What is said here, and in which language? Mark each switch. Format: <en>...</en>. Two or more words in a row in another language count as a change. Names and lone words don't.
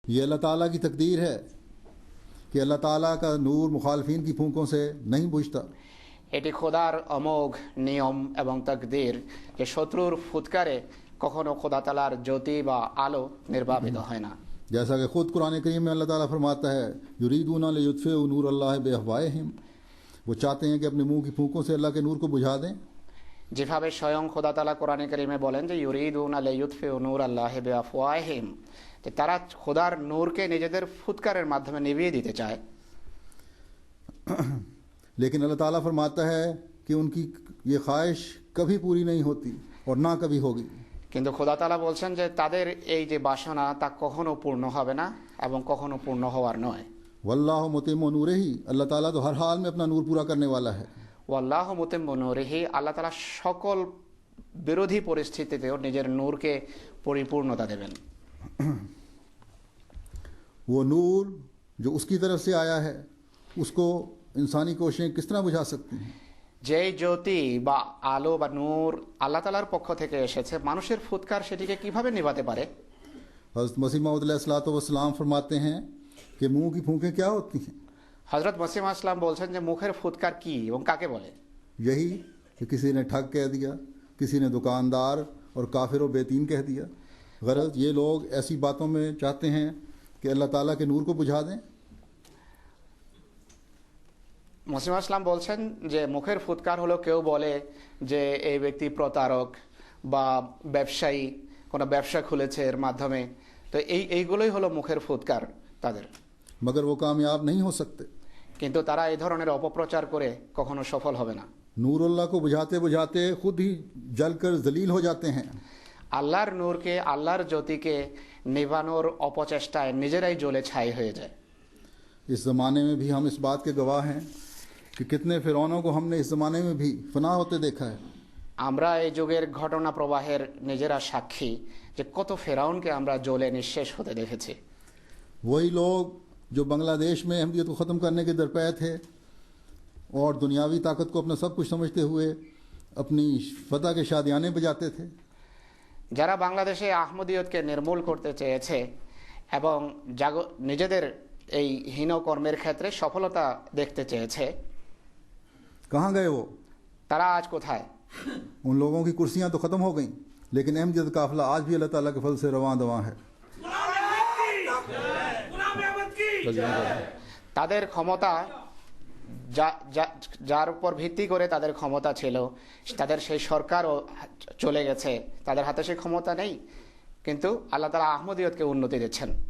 <ur>یہ اللہ تعالیٰ کی تقدیر ہے کہ اللہ تعالیٰ کا نور مخالفین کی پھونکوں سے نہیں بجھتا۔</ur> <bn>এটি খোদার অমোঘ নিয়ম এবং তাকদীর যে শত্রুর ফুৎকারে কখনো খোদা তাআলার জ্যোতি বা আলো নির্বাপিত হয় না।</bn> <ur>جیسا کہ خود قرآن کریم میں اللہ تعالیٰ فرماتا ہے</ur> <ar>یریدون لیطفئوا نور اللہ بافواہہم،</ar> <ur>وہ چاہتے ہیں کہ اپنے منہ کی پھونکوں سے اللہ کے نور کو بجھا دیں۔</ur> <bn>যেভাবে স্বয়ং খোদা তাআলা কোরআনে কারিমে বলেন যে</bn> <ar>يريدون ليطفئوا نور الله بأفواههم,</ar> <bn>যে তারা খোদার নূরকে নিজেদের ফুৎকারের মাধ্যমে নিভিয়ে দিতে চায়।</bn> <ur>لیکن اللہ تعالیٰ فرماتا ہے کہ ان کی یہ خواہش کبھی پوری نہیں ہوتی اور نہ کبھی ہوگی۔</ur> <bn>কিন্তু খোদা তাআলা বলছেন যে তাদের এই যে বাসনা তা কখনো পূর্ণ হবে না এবং কখনো পূর্ণ হওয়ার নয়।</bn> <ar>واللہ متم نورہ،</ar> <ur>اللہ تعالیٰ تو ہر حال میں اپنا نور پورا کرنے والا ہے۔</ur> <ar>والله متم نوره,</ar> <bn>আল্লাহ তাআলা সকল বিরোধী পরিস্থিতিতেও নিজের নূরকে পরিপূর্ণতা দেবেন।</bn> <ur>وہ نور جو اس کی طرف سے آیا ہے اس کو انسانی کوششیں کس طرح بجھا سکتی ہیں؟</ur> <bn>যেই জ্যোতি বা আলো বা নূর আল্লাহ তাআলার পক্ষ থেকে এসেছে, মানুষের ফুৎকার সেটিকে কিভাবে নিভাতে পারে?</bn> <ur>حضرت مسیح موعود</ur> <ar>علیہ الصلوۃ والسلام</ar> <ur>فرماتے ہیں کہ منہ کی پھونکیں کیا ہوتی ہیں؟</ur> <bn>হযরত মসিহ</bn> <ar>عليه السلام</ar> <bn>বলছেন যে মুখের ফুৎকার কি এবং কাকে বলে?</bn> <ur>یہی کہ کسی نے ٹھگ کہہ دیا، کسی نے دکاندار اور کافر و بیتین کہہ دیا۔ غرض یہ لوگ ایسی باتوں میں چاہتے ہیں کہ اللہ تعالیٰ کے نور کو بجھا دیں۔</ur> <bn>মসিহ</bn> <ar>عليه السلام</ar> <bn>বলছেন যে মুখের ফুৎকার হলো কেউ বলে যে এই ব্যক্তি প্রতারক বা ব্যবসায়ী, কোনো ব্যবসা খুলেছে এর মাধ্যমে, তো এইগুলোই হলো মুখের ফুৎকার তাদের।</bn> <ur>مگر وہ کامیاب نہیں ہو سکتے۔</ur> <bn>কিন্তু তারা এই ধরনের অপপ্রচার করে কখনো সফল হবে না।</bn> <ur>نور اللہ کو بجھاتے بجھاتے خود ہی جل کر ذلیل ہو جاتے ہیں۔</ur> <bn>আল্লাহর নূরকে, আল্লাহর জ্যোতিকে নিভানোর অপচেষ্টায় নিজেরাই জ্বলে ছাই হয়ে যায়।</bn> <ur>اس زمانے میں بھی ہم اس بات کے گواہ ہیں کہ کتنے فرعونوں کو ہم نے اس زمانے میں بھی فنا ہوتے دیکھا ہے۔</ur> <bn>আমরা এই যুগের ঘটনা প্রবাহের নিজেরা সাক্ষী যে কত ফেরাউনকে আমরা জ্বলে নিঃশেষ হতে দেখেছি।</bn> <ur>وہی لوگ جو بنگلہ دیش میں احمدیت کو ختم کرنے کے درپے تھے اور دنیاوی طاقت کو اپنا سب کچھ سمجھتے ہوئے اپنی فتح کے شادیانے بجاتے تھے۔</ur> <bn>যারা বাংলাদেশে আহমদিয়তকে নির্মূল করতে চেয়েছে এবং নিজেদের এই হীন কর্মের ক্ষেত্রে সফলতা দেখতে চেয়েছে,</bn> <ur>کہاں گئے وہ؟</ur> <bn>তারা আজ কোথায়؟</bn> <ur>ان لوگوں کی کرسیاں تو ختم ہو گئیں، لیکن احمدیت قافلہ آج بھی اللہ تعالیٰ کے فضل سے رواں دواں ہے۔</ur> <bn>তাদের ক্ষমতা যার উপর ভিত্তি করে তাদের ক্ষমতা ছিল, তাদের সেই সরকারও চলে গেছে, তাদের হাতে সেই ক্ষমতা নেই, কিন্তু আল্লাহ তাআলা আহমদিয়তকে উন্নতি দিচ্ছেন।</bn>